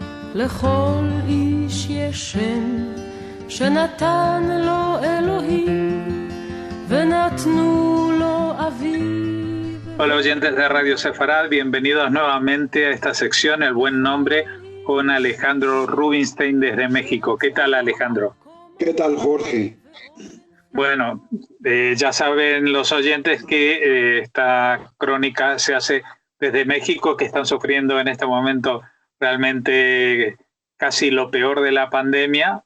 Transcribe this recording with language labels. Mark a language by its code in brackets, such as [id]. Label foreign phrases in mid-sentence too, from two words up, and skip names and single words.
[he] לכל איש יש שם שנתן לו אלוהים ונתנו לו אביו. [es] Hola oyentes de Radio Sefarad, bienvenidos nuevamente a esta sección El Buen Nombre con Alejandro Rubinstein desde México. ¿Qué tal, Alejandro? ¿Qué tal, Jorge? Bueno, ya saben los oyentes que esta crónica se hace desde México, que están sufriendo en este momento realmente casi lo peor de la pandemia.